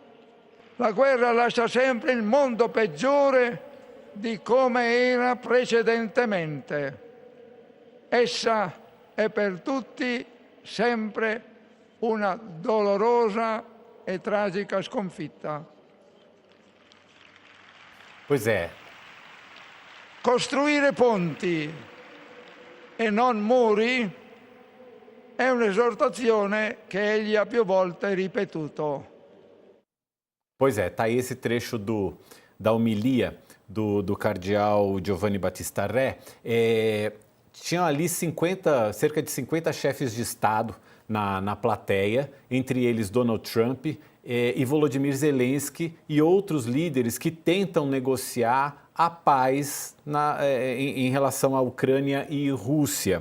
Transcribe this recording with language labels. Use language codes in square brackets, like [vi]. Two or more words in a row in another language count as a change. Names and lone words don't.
[it] La guerra lascia sempre il mondo peggiore di come era precedentemente. Essa è per tutti sempre una dolorosa e tragica sconfitta. [pt] Pois é. [it] Costruire ponti e non muri è un'esortazione che egli ha più volte ripetuto. [pt] Pois é, tá aí esse trecho da homilia do cardeal Giovanni Battista Re. Tinham ali cerca de 50 chefes de Estado na plateia, entre eles Donald Trump e Volodymyr Zelensky e outros líderes que tentam negociar a paz em relação à Ucrânia e Rússia.